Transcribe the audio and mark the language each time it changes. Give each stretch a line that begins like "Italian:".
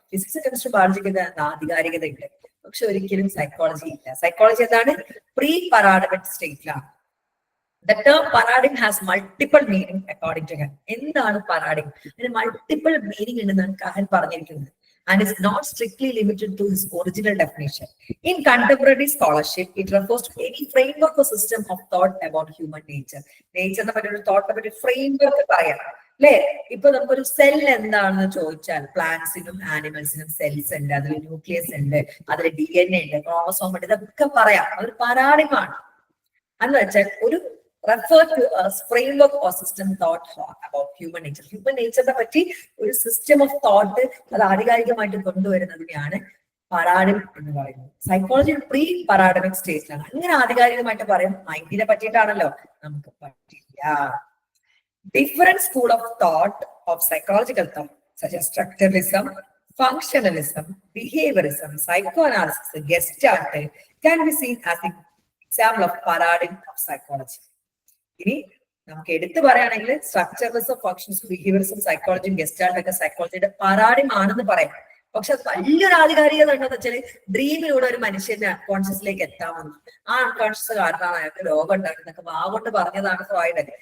Malayalam: Physics, chemistry, ബയോളജിക്ക് ആധികാരികത ഉണ്ട്, പക്ഷെ ഒരിക്കലും സൈക്കോളജി ഇല്ല. സൈക്കോളജി എന്താണ്, pre paradigmatic സ്റ്റേറ്റിലാണ്.
English: The term paradigm has multiple meaning according to him.
Malayalam: എന്താണ് paradigm? ഇതിന് മൾട്ടിപ്പിൾ മീനിങ് ഉണ്ടെന്നാണ് കാഹൻ പറഞ്ഞിരിക്കുന്നത്.
English: And is not strictly limited to his original definition. In contemporary scholarship, it refers to any framework or system of thought about human nature.
Malayalam: Nature നെ പറ്റി ഒരു തോട്ടിനെ പറ്റി framework പറയാം, അല്ലെ? ഇപ്പൊ നമുക്കൊരു സെൽ എന്താണെന്ന് ചോദിച്ചാൽ, പ്ലാന്റ്സിനും ആനിമൽസിനും സെൽസ് ഉണ്ട്, അതിൽ ന്യൂക്ലിയസ് ഉണ്ട്, അതിൽ DNA ഉണ്ട്, ക്രോമസോം ഉണ്ട്, ഇതൊക്കെ പറയാം. അതൊരു പാരാഡിമാണ്. എന്ന് വെച്ചാൽ ഒരു
English: refer to a framework or system thought about human nature.
Malayalam: Human nature നെ പറ്റി ഒരു സിസ്റ്റം ഓഫ് തോട്ട് അത് ആധികാരികമായിട്ട് കൊണ്ടുവരുന്നതിനെയാണ് പാരാഡിം എന്ന് പറയുന്നത്. സൈക്കോളജി പ്രീ പാരാഡിമിക് സ്റ്റേജിലാണ്. അങ്ങനെ ആധികാരികമായിട്ട് പറയും മൈൻഡിനെ പറ്റിയിട്ടാണല്ലോ, നമുക്ക് പറ്റില്ല.
English: Different school of thought of psychological thought such as structuralism, functionalism, behaviorism, psychoanalysis, gestalt can be seen as an example of paradigm of psychology.
Malayalam: ഇനി നമുക്ക് എടുത്തു പറയുകയാണെങ്കിൽ സ്ട്രക്ചറലിസം, ഫങ്ഷൻസും, ബിഹേവിയറിസം, സൈക്കോളജിയും ഗെസ്റ്റാൾട്ട് ഒക്കെ സൈക്കോളജിയുടെ പാരാഡിം ആണെന്ന് പറയാം. പക്ഷെ അത് വലിയൊരു ആധികാരികത ഉണ്ടെന്ന് വെച്ചാൽ ഡ്രീമിലൂടെ ഒരു മനുഷ്യന്റെ അൺകോൺഷ്യസിലേക്ക് എത്താമെന്ന്. ആ അൺകോൺഷ്യസ് കാരണമാണ് അയാൾക്ക് രോഗം ഉണ്ടാക്കുന്നതൊക്കെ വാഗോണ്ട് പറഞ്ഞതാണ് ഫ്രോയിഡ്.